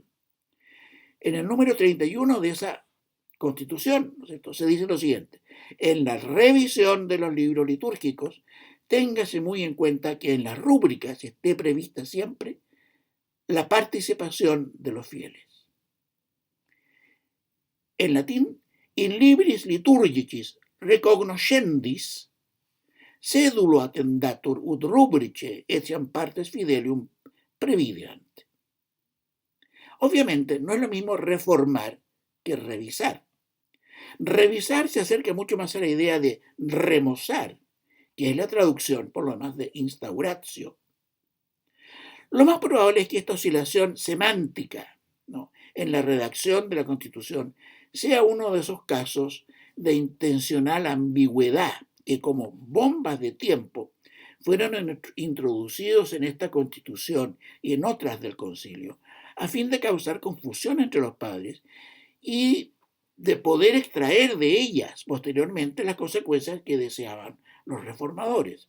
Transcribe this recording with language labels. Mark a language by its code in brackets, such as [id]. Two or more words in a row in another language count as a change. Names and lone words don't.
[es] En el número 31 de esa Constitución, ¿no es cierto?, se dice lo siguiente: en la revisión de los libros litúrgicos, téngase muy en cuenta que en las rúbricas esté prevista siempre la participación de los fieles. En latín, [la] in libris liturgicis recognoscendis sedulo attendatur ut rubrice etiam partes fidelium prevideant. [es] Obviamente, no es lo mismo reformar que revisar. Revisar se acerca mucho más a la idea de remozar, que es la traducción, por lo demás, de instauratio. Lo más probable es que esta oscilación semántica, ¿no?, en la redacción de la Constitución sea uno de esos casos de intencional ambigüedad que, como bombas de tiempo, fueron introducidos en esta Constitución y en otras del Concilio, a fin de causar confusión entre los padres y de poder extraer de ellas posteriormente las consecuencias que deseaban los reformadores.